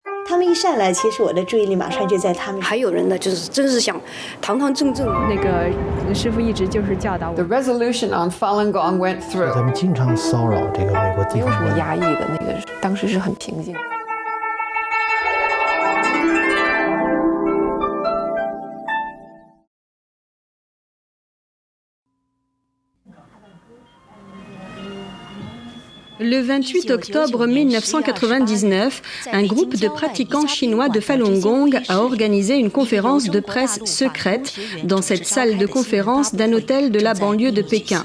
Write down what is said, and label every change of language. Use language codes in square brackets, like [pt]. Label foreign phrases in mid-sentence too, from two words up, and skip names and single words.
[zh] 他们一上来，其实我的注意力马上就在他们。还有人呢，就是真是想堂堂正正。那个师傅一直就是教导我。 [en] The resolution on Falun Gong went through。 [zh] 他们经常骚扰这个美国地方官。没有什么压抑的，那个当时是很平静。 [fr] Le 28 octobre 1999, un groupe de pratiquants chinois de Falun Gong a organisé une conférence de presse secrète dans cette salle de conférence d'un hôtel de la banlieue de Pékin.